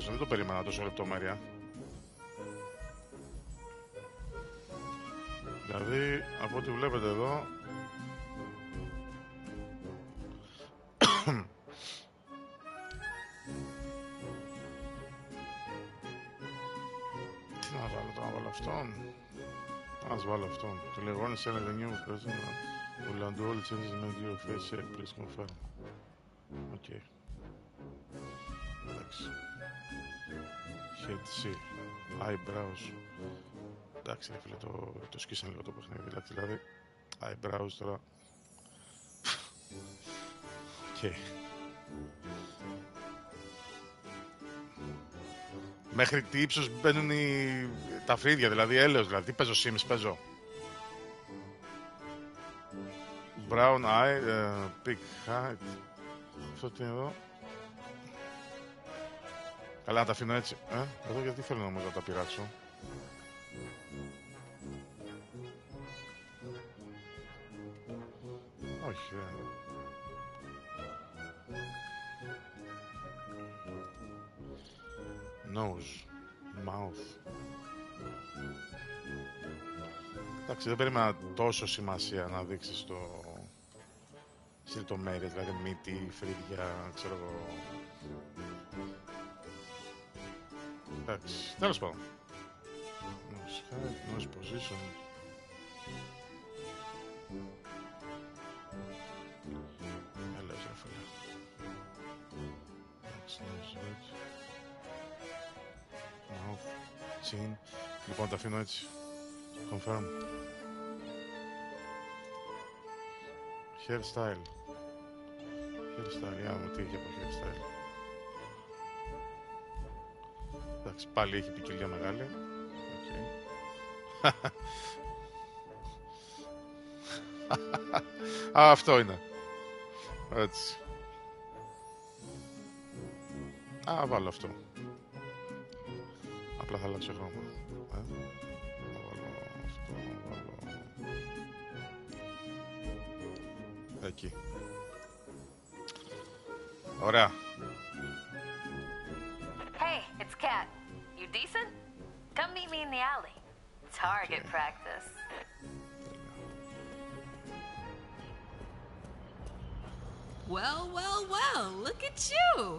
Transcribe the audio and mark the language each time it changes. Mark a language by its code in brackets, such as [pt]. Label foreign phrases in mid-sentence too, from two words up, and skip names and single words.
[el] Δεν το περίμενα τόσο λεπτομέρεια. Δηλαδή, από ό,τι βλέπετε εδώ... Τι να βάλω, να βάλω αυτόν. Ας βάλω αυτόν. Το λεγόνι σε ένα [en] new person will undo all changes made your face check. Please confirm. [el] Οκ. Εντάξει. [en] Head seal. Eyebrows. [el] Εντάξει, ρε φίλε, το σκίσανε λίγο το παιχνίδι. Δηλαδή, eyebrows τώρα. Okay. Μέχρι τι ύψος μπαίνουν τα φρύδια, δηλαδή έλεος, δηλαδή τι παίζω Sims, παίζω. [en] Brown eye, big height. [el] Αυτό τι είναι εδώ. Καλά, να τα αφήνω έτσι. Εδώ γιατί θέλω νομίζω να τα πειράξω. Όχι, [en] Nose, mouth. [el] Εντάξει, δεν περίμενα τόσο σημασία να δείξεις στις λεπτομέρειες, δηλαδή μύτη, φρύδια, ξέρω εγώ. Εντάξει, τέλος πάντων. [en] Nose height, nose position. [el] Έλεος ρε φίλε. Εντάξει, [en] nose height. Mouth, chin. [el] Λοιπόν, τα αφήνω έτσι. [en] Confirm. Hairstyle. Hairstyle, [el] για να δούμε τι έχει από hairstyle. Εντάξει, πάλι έχει ποικιλία μεγάλη. Okay. Α, αυτό είναι. Έτσι. Α, βάλω αυτό. Απλά θα αλλάξω χρώμα. Θα βάλω αυτό, θα βάλω... Εκεί. Ωραία. [en] Hey, it's Kat. You decent? Come meet me in the alley. Target practice. Well, well, well, look at you.